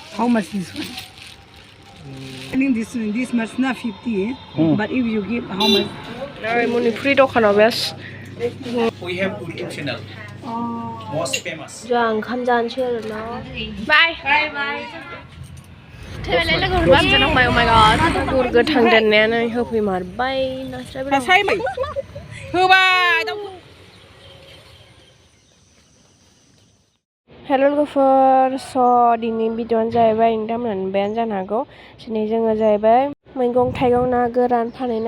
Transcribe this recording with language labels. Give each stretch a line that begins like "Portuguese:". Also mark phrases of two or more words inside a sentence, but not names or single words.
English: how much this one? I think this much not 50, but if you give how much?
Bodo: Manipuri दखानाव बेस
English: We have YouTube channel. Most famous.
Bodo: जों ओंखाम जानोसै आरो ना बाय थैबायलै लोगोफोर बामजा नांबाय
English: oh my god
Bodo: गुर गोथां दोननायानो होफैमारबाय नास्रायबो होबाय हेल' लोगोफोर स' दिनै भिडिअ'आनो जाहैबाय नोंथांमोना नुबायानो जानो हागौ दिनै जोङो जाहैबाय मैगं थाइगं ना गोरान फानहैनो